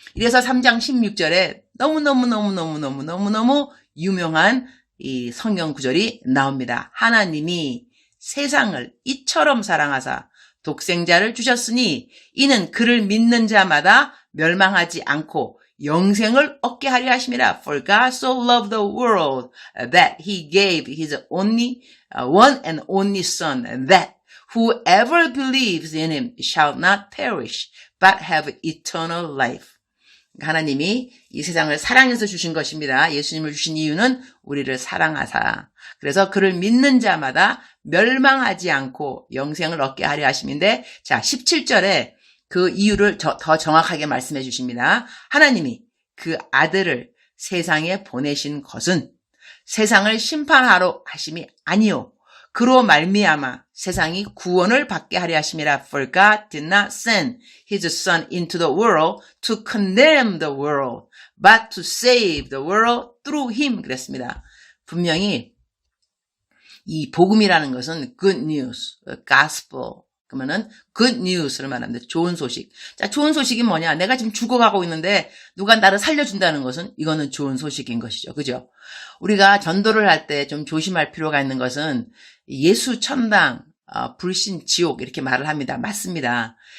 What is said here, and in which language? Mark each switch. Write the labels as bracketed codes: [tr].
[ko] 이래서 3장 16절에 너무너무 유명한 이 성경 구절이 나옵니다. 하나님이 세상을 이처럼 사랑하사 독생자를 주셨으니 이는 그를 믿는 자마다 멸망하지 않고 영생을 얻게 하려 하심이라. [en] For God so loved the world that he gave his only one and only son that whoever believes in him shall not perish but have eternal life. [ko] 하나님이 이 세상을 사랑해서 주신 것입니다. 예수님을 주신 이유는 우리를 사랑하사. 그래서 그를 믿는 자마다 멸망하지 않고 영생을 얻게 하려 하심인데, 자, 17절에 그 이유를 더 정확하게 말씀해 주십니다. 하나님이 그 아들을 세상에 보내신 것은 세상을 심판하러 하심이 아니요. 그로 말미암아 세상이 구원을 받게 하려 하심이라. [en] For God did not send his son into the world to condemn the world, but to save the world through him. [ko] 그랬습니다. 분명히 이 복음이라는 것은 good news, gospel. 그러면은 good news를 말하는데 좋은 소식. 자, 좋은 소식이 뭐냐? 내가 지금 죽어가고 있는데 누가 나를 살려준다는 것은 이거는 좋은 소식인 것이죠. 그죠? 우리가 전도를 할 때 좀 조심할 필요가 있는 것은 예수 천당, 불신 지옥 이렇게 말을 합니다. 맞습니다.